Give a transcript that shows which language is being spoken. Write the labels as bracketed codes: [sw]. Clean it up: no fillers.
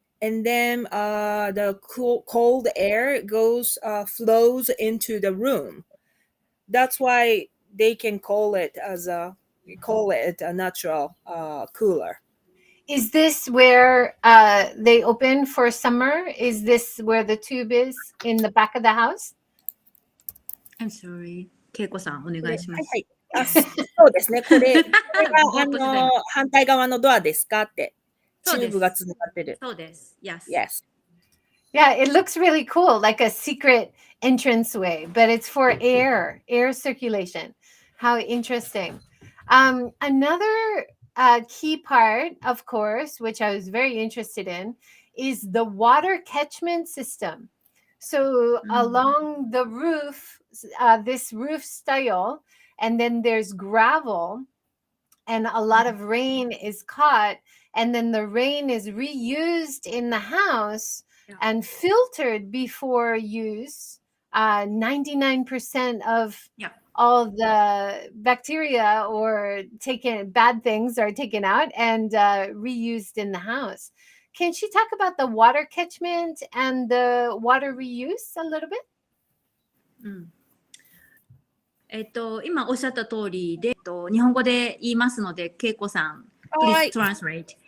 [en] And then the cold air flows into the room. That's why they can call it a natural cooler. Is this where they open for summer? Is this where the tube is in the back of the house? I'm sorry. [ja] けいこさん、お願いします。はい。そうですね。これが反対側のドアですかって。チューブがつながってる。そうです。 [en] Yes. Yeah, it looks really cool, like a secret entranceway, but it's for air circulation. How interesting. Another key part, of course, which I was very interested in, is the water catchment system. So along the roof, this roof style, and then there's gravel, and a lot of rain is caught, and then the rain is reused in the house and filtered before use. 99% of all the bacteria or bad things are taken out and reused in the house. Can she talk about the water catchment and the water reuse a little bit? [ja] 今おっしゃった通りで、日本語で言いますので、恵子さん、 [en] please translate。